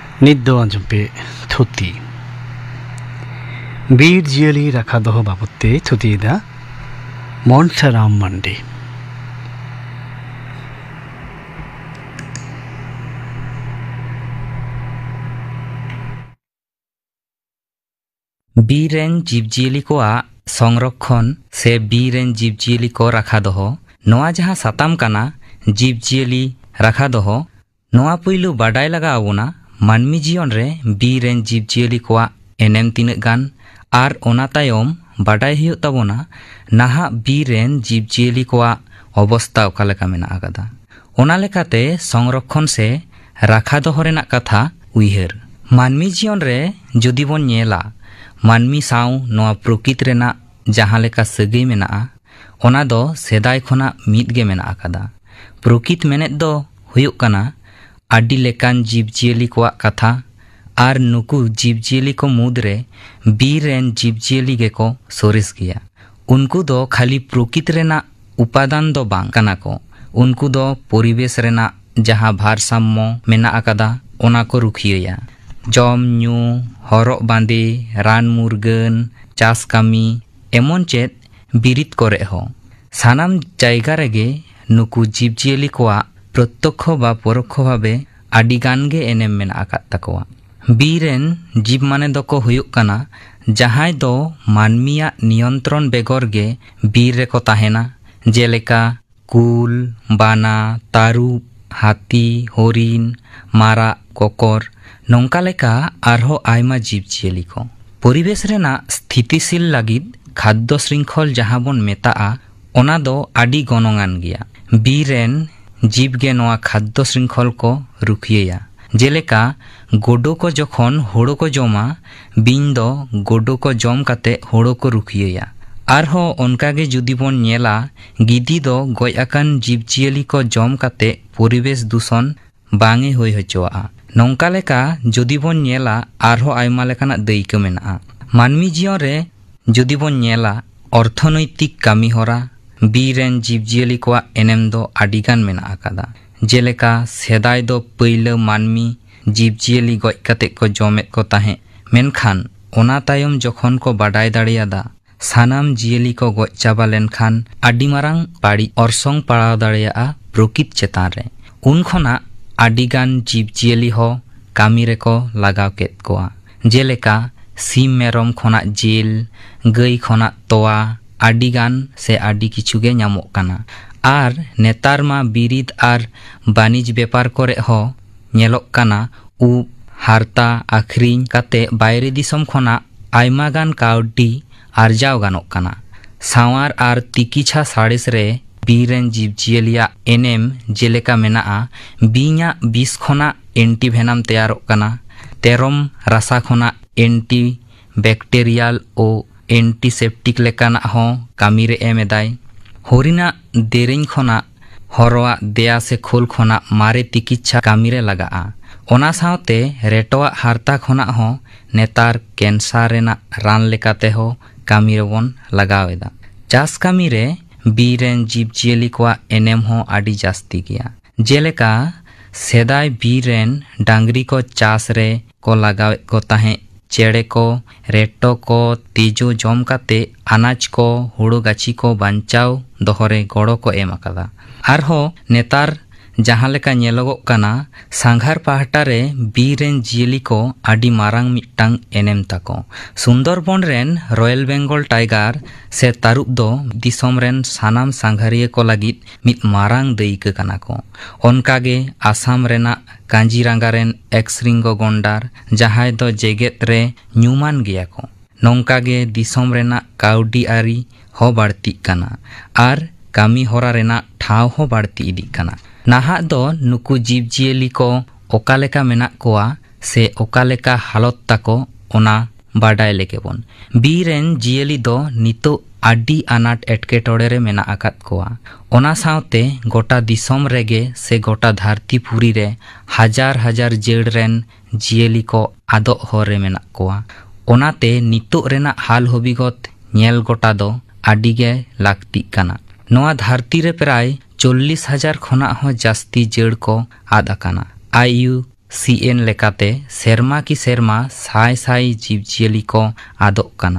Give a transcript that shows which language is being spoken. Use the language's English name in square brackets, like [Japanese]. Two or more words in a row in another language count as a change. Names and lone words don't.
[Santali] ᱱᱤᱛ ᱫᱚ ᱟᱸᱡᱚᱢ ᱯᱮ ᱛᱷᱩᱛᱤ ᱵᱤᱨ ᱡᱤᱭᱟᱹᱞᱤ ᱨᱟᱠᱷᱟ ᱫᱚᱦᱚ ᱵᱟᱵᱚᱫ ᱛᱮ ᱛᱷᱩᱛᱤᱭᱮᱫᱟ ᱢᱚᱱᱥᱟᱨᱟᱢ ᱢᱟᱱᱰᱤ। बीर रेन जीवजियाली कोआ संरक्षण से बीर रेन जीवजियाली को रखा दहो नोआ जहां साताम काना जीवजियाली रखा दहो नोआ पुइलु बाडाय लगा आबोना मानमी जीवन रे बीर रेन जीवजियाली कोआ एनेम तिनक गान आर ओना तायम बाडाय हुयुग ताबोना नाहा बीर रेन जीवजियाली कोआ अवस्था ओका लेका मेना आकादा ओना लेकाते संरक्षण से रखा दहो रेनाक कथा उइहर मानमी जीवन रे जुदी बोन नेला मानमी साव नोआ प्रकृति रेना जहां लेका सगई मेना ओना दो सेदाय खोना मीद गे मेना आकादा प्रकृति मेनेत दो हुयुग काना आडि लेकान जीवजियाली कोआ कथा आर नुकु जीवजियाली को मुद्रे बीर रेन जीवजियाली गे को सोरेस गिया उनको दो खाली प्रकृति रेना उपादान दो बांग काना को उनको दो परिवेश रेना जहां भारसाम्य मेना आकादा ओना को रुखिया जम न्यू हरक बांदे रान मुरगन चास कामी एमन चेत बिरित करे हो सानाम जायगा रेगे नुकु जीवजियाली कोआ प्रत्यक्ष बा परोक्ष भावे आडिगान गे एनेम मेना आकाद ताकोआ बीर रेन जीव माने दको हुयुग काना जहाय दो मानमिया नियंत्रण बेगर गे बीर रेको ताहेना जेलेका कुल बाना तारुब हाथी हरिण मारा कोकर नौका लेका आरहो आयमा जीवजियाली को परिवेश रेना स्थितिशील लागिद खाद्य श्रृंखल जहां बोन मेताआ ओना दो आडि गनंगान गिया बीर रेन जीव गे नोआ खाद्य श्रृंखल को रुखिया जेलेका गोडो को जखन होड़ो को जमा बिन दो गोडो को जम काते होड़ो को रुखिया आरहो ओनकागे जुदी बोन नेला गिदी दो गय आकान जीवजियाली को जम काते परिवेश दूषण बांगे होय हचोआ नौका लेका जुदी बोन नेला आरहो आयमा लेकाना दायित्व मेना मानमी जीवन रे जुदी बोन नेला अर्थनैतिक कामी होरा बीर रेन जीवजियाली कोआ एनेम दो आडिगान मेना आकादा जेलेका सेदाय दो पहिले मानमी जीवजियाली गय काते को जमेत को ताहे मेनखान ओना तायम जखन को बाडाय दाड़ेयादा सानाम जियाली को गय चाबा लेनखान आडि मारांग बाड़ी अरसंग पाड़ाव दाड़ेया प्रकृति चेतान रे उन खना आडिगान जीवजियाली हो कामी रेको लगाव केत कोआ जेलेका सीम मेरम खोना जेल गई खोना तोआ आडिगान से आडि किछुगे ᱧᱟᱢᱚᱜ काना आर नेतार मा बिरिद आर बानिज व्यापार करे हो ᱧᱮᱞᱚᱜ काना उ हारता आखरिन काते बायरे दिसम खोना आयमा गान काउडी आरजाव गानोग काना सावार आर तिकिछा साड़ेस रे बीर रेन जीवजियालिया एनेम जेलेका मेनाआ बीña बिस खोना [English] anti venom [Santali] तैयारोग काना तेरम रासा खोना [English] anti bacterial [Santali] ओ एंटीसेप्टिक लेकाना हो कामी रे एमेदाय हरिना देरेñ खोना हरवा देया से खोल खोना मारे तिकिच्छा कामी रे लगाआ ओना सावते रेटवा हारता खोना हो नेतार कैंसर रेना रान लेकाते हो कामी रे बोन लगावेदा चास कामी रे बीर रेन जीवजियाली कोआ एनेम हो आडि जास्ती गया जेलेका सेदाय बीर रेन डांगरी को चास रे को लगावे को ताहे चेड़े को रेटो को तेजो जम काते अनाज को हुड़ो गाछी को बांचाव दोहरे गड़ो को एम आकादा आरहो नेतार जहां लेका नेलोगोग काना सांघार पाहटा रे बीर रेन जियाली को आडि मारांग मिट्टांग एनेम ताको सुंदरबन रेन [English] Royal Bengal Tiger [Santali] से तारुब दो दिसोम रेन सानाम सांघारिया को लागिद मित मारांग दायित्व काना को ओनकागे आसाम रेना कांजीरांगा रेन एक्सरिंगो गंडार जहाय दो जेगेत रे न्यूमान गिया को नौकागे दिसोम रेना काउडी आरी हो बाड़ती काना आर कामी होरा रेना ठाव हो बाड़ती इदी काना नाहा दो नुकु जीवजियाली को ओकालेका मेना कोआ से ओकालेका हालत ताको ओना बाडाय लेकेबोन बीर रेन जियाली दो नितो आडि आनाट एटकेटोड़े रे मेना आकाद कोआ ओना सावते गोटा दिसोम रेगे से गोटा धरती पुरी रे हजार हजार जेड़ रेन जियाली को आदो होरे मेना कोआ ओनाते नितो रेना हाल हबिगत नेल गोटा दो आडिगे लाक्ति काना नोआ धरती रे प्राय 40,000 खोना हो जास्ती जेड़ को आद आकाना आयु CN लेकाते सेरमा की सेरमा साय साय जीवजियाली को आदोग काना।